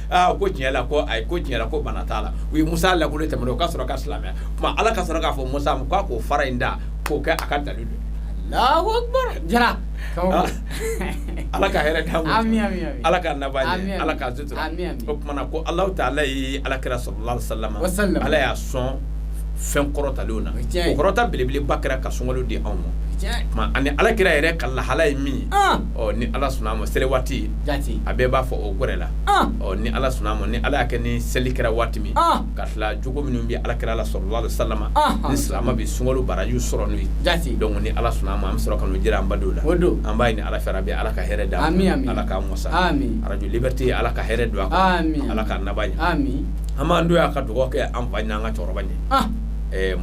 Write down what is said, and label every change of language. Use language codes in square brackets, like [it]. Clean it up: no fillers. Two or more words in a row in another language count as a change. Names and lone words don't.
[bm] Ko tiɲɛ la ko ayi ko tiɲɛ la ko bana t'a la. U ye Musa langolo tɛmɛ o ka sɔrɔ ka silamɛya. Tuma Ala ka sɔrɔ k'a fɔ Musa ma k'o fara in da k'o kɛ a ka dalilu. [ar] الله أكبر. Jara. [bm] Ala ka hɛrɛ d'an ma. Amin. Ala ka naba ɲɛ. Ala ka sutura. O kumana ko [ar] الله تعالى [bm] ye Alakira [ar] صلى الله عليه وسلم. [bm] Ala y'a sɔn fɛn kɔrɔtalenw na. O kɔrɔta belebeleba kɛra ka sunkalo di anw ma. Ani Alakira yɛrɛ ka lahala ye min ye. Ni Ala sɔnna ma seli waati a bɛɛ b'a fɔ o gɔrɛ la. Ni Ala sɔnna ma ni Ala y'a kɛ ni seli kɛra waati min ka tila jogo minnu bɛ Alakira la [ar] صلى الله عليه وسلم [bm] ni silamɛ bɛ sunkalo barajiw sɔrɔ n'u ye. Donc ni Ala sɔnna ma an bɛ sɔrɔ ka n'o jira an badenw la. An b'a ɲini Ala fɛ Rabi Ala ka hɛrɛ d'an ma. Ala k'an wasa. Radio Liberté Ala ka hɛrɛ don a kɔnɔ. Ala k'an naba ɲɛ. An b'an don y'a ka dugawu kɛ an fa n'an ka cɛkɔrɔba ɲɛ.